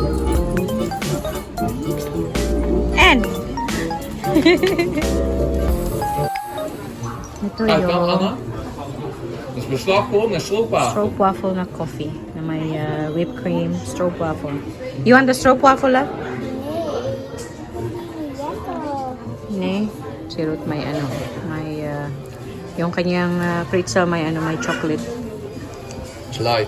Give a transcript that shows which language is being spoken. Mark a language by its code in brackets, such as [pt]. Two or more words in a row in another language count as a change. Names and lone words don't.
[tl] And Ito [nl] Kijk dan, [tl] yung Anna. [nl] Dat is beslagpop met stroopwafel. [tl] stroopwafel na coffee na may [en] whipped cream, [tl] stroopwafel. [en] You want the stroopwafel, love? [tl] Ne, si Ruth may ano, may yung kanyang pretzel may ano, may chocolate. Light.